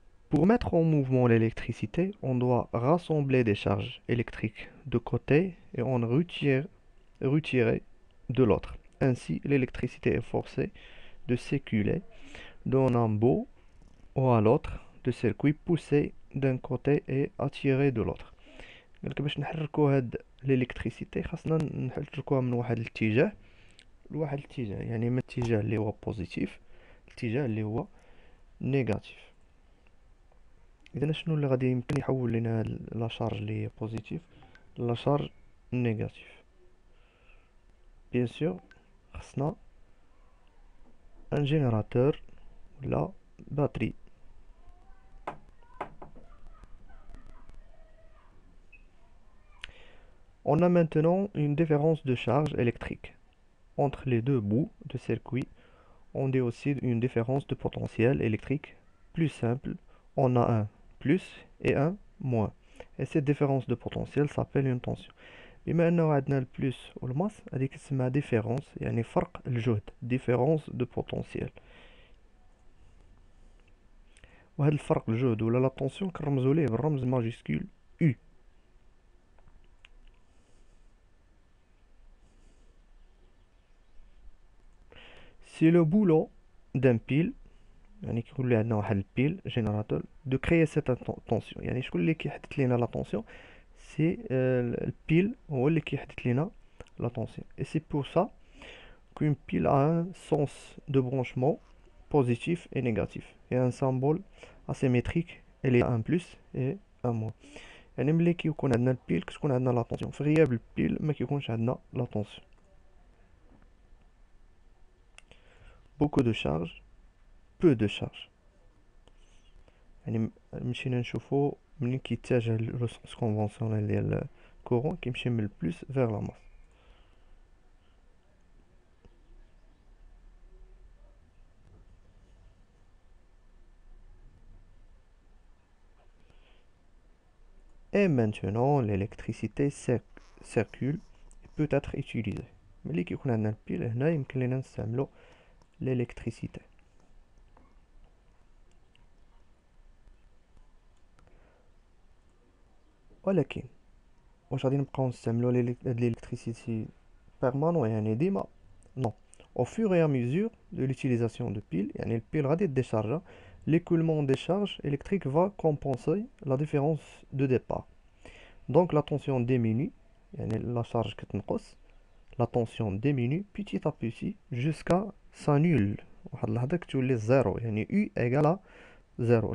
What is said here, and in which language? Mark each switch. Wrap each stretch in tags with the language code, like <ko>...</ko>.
<fr>Pour mettre en mouvement l'électricité, on doit rassembler des charges électriques de côté et en retirer de l'autre. Ainsi, l'électricité est forcée de circuler d'un un bout ou à l'autre de circuit, poussé d'un côté et attiré de l'autre.</fr> <ar>قالك باش نحركو هاد الالكتريسيتي خاصنا نحركوها من واحد الاتجاه لواحد الاتجاه، يعني من الاتجاه اللي هو بوزيتيف الاتجاه اللي هو نيجاتيف. اذا شنو اللي غادي يمكن يحول لنا لا شارج اللي هي بوزيتيف لا شارج نيجاتيف؟ بيان سور خصنا ان جينيراتور ولا باتري.</ar> <fr>On a maintenant une différence de charge électrique entre les deux bouts de circuit. On dit aussi une différence de potentiel électrique plus simple. On a un plus et un moins. Et cette différence de potentiel s'appelle une tension.</fr> <ar>بما أنه عندنا البلس والماس هذيك تسمى ديفيرونس، يعني فرق الجهد،</ar> <fr>ديفيرونس دو بوتونسيال.</fr> <ar>وهذا الفرق الجهد ولا لا طونسيون كنرمزو ليه بالرمز ماجيسكول U.</ar> <fr>C'est le boulot d'un pile،</fr> <ar>يعني كيقول لي عندنا واحد البيل جينيراتور دو كريي سيت طونسيون. يعني شكون اللي كيحدد لينا لا طونسيون؟ سي البيل هو اللي كيحدد لينا la tension.</ar> <fr>Et c'est pour ça qu'une pile a un sens de branchement positif et négatif et un symbole asymétrique. Il y a un plus et un moins.</fr> <ar>يعني ملي كيكون عندنا البيل كتكون عندنا لا طونسيون، في غياب البيل ما كيكونش عندنا لا طونسيون.</ar> <fr>beaucoup de charge peu de charge.</fr> <ar>يعني مشينا نشوفو منين كيتجه</ar> <fr>لو سونس كونفونسيونيل</fr> <ar>ديال الكورون كيمشي من البلس فيغ لا ماس.</ar> <fr>Et maintenant l'électricité circule et peut être utilisée.</fr> <ar>ملي كيكون عندنا البيل هنا يمكن لينا نستعملو l'électricité. ولكن واش غادي نبقاو نستعملو هاد</ar> <fr>l'électricité permanent</fr> <ar>يعني ديما؟ non.</ar> <fr>Au fur et à mesure de l'utilisation de piles,</fr> <ar>يعني البيل غادي</ar> <fr>décharger, l'écoulement des charges électriques va compenser la différence de départ. Donc la tension diminue، يعني la charge كتنقص، la tension diminue petit à petit jusqu'à sa nulle.</fr> <ar>واحد اللحظة كتولي زيرو، يعني</ar> <fr>U égale à zéro.</fr>